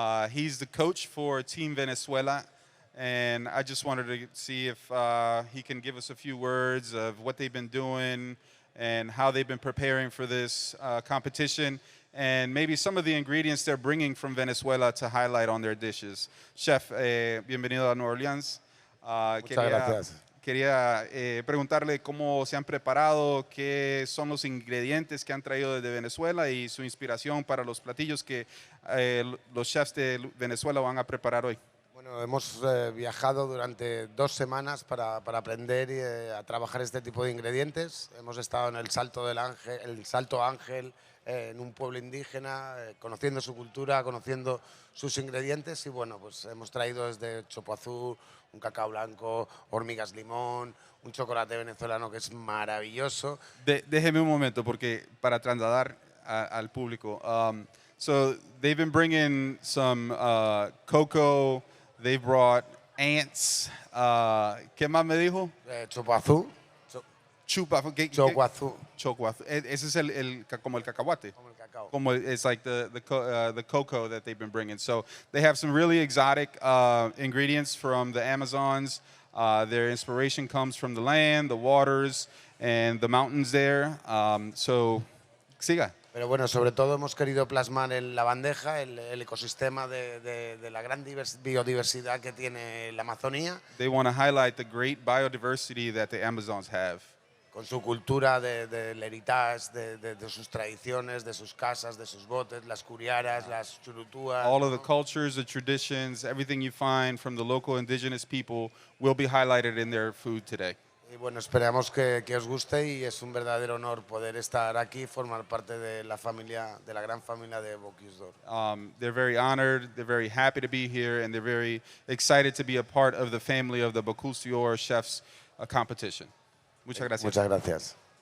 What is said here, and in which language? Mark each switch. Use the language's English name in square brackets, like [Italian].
[English] He's the coach for Team Venezuela. And I just wanted to see if he can give us a few words of what they've been doing and how they've been preparing for this competition, and maybe some of the ingredients they're bringing from Venezuela to highlight on their dishes. [Spanish] Chef, bienvenido a New Orleans. Muchas gracias. Quería preguntarle cómo se han preparado, qué son los ingredientes que han traído desde Venezuela y su inspiración para los platillos que los chefs de Venezuela van a preparar hoy. Bueno, hemos viajado durante 2 semanas para aprender a trabajar este tipo de ingredientes. Hemos estado en el Salto Ángel, en un pueblo indígena, conociendo su cultura, conociendo sus ingredientes y bueno, pues hemos traído desde chopo azul, un cacao blanco, hormigas limón, un chocolate venezolano que es maravilloso. Déjeme un momento porque para trasladar al público. [English] So they've been bringing some cocoa. They brought ants. [Spanish] ¿Qué más me dijo? Chopo azul, Chupa. choco azul. Chocuazo. Ese es como el cacahuate. Como el cacao. [English] It's like the cocoa that they've been bringing. So they have some really exotic ingredients from the Amazons. Their inspiration comes from the land, the waters, and the mountains there. [Spanish] So siga. Pero bueno, sobre todo hemos querido plasmar en la bandeja el ecosistema de la gran biodiversidad que tiene la Amazonía. [English] They want to highlight the great biodiversity that the Amazons have. [Spanish] Con su cultura del heritage, de sus tradiciones, de sus casas, de sus botes, las curiaras, las churutúas. [English] All of the cultures, the traditions, everything you find from the local indigenous people will be highlighted in their food today. [Spanish] Y bueno, esperamos que os guste y es un verdadero honor poder estar aquí y formar parte de la familia, de la gran familia de Bocuse d'Or. [English] They're very honored, they're very happy to be here, and they're very excited to be a part of the family of the Bocuse d'Or Chefs competition. [Spanish] Muchas gracias. Muchas gracias.